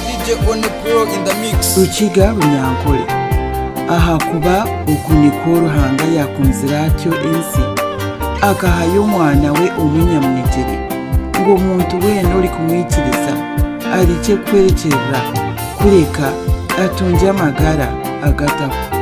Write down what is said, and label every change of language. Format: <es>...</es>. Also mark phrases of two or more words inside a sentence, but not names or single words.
<en>DJ Onipro in the mix.</en> <nyn>Rukiga Runyankole aha kuba ukunikoro hanga yakunzira atyo ensi akahayo umwana we umunyamunegere ngo umuntu wene uri kumwikiriza arike kwerekera kureka atunge amagara agataho.</nyn>